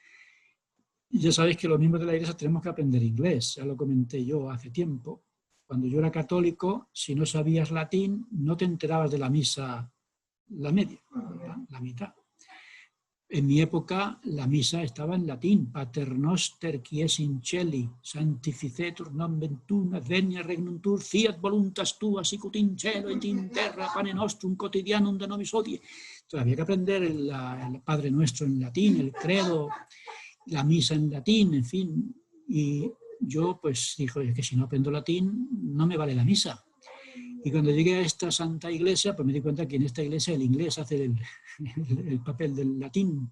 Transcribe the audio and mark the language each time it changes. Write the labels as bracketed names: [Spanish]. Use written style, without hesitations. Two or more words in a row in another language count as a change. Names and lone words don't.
[Spanish] Y ya sabéis que los miembros de la Iglesia tenemos que aprender inglés, ya lo comenté yo hace tiempo. Cuando yo era católico, si no sabías latín, no te enterabas de la misa la media, la mitad. En mi época, la misa estaba en latín. [Latin] Pater noster qui es in celi, sanctificetur nomen tuum, advenia regnum tuum, fiat voluntas tua, sicut in cielo et in terra, pane nostrum quotidianum da nobis hodie. [Spanish] Entonces, había que aprender el Padre Nuestro en latín, el credo, la misa en latín, en fin. Y yo, pues, dije que si no aprendo latín, no me vale la misa. Y cuando llegué a esta santa iglesia, pues me di cuenta que en esta iglesia el inglés hace el papel del latín.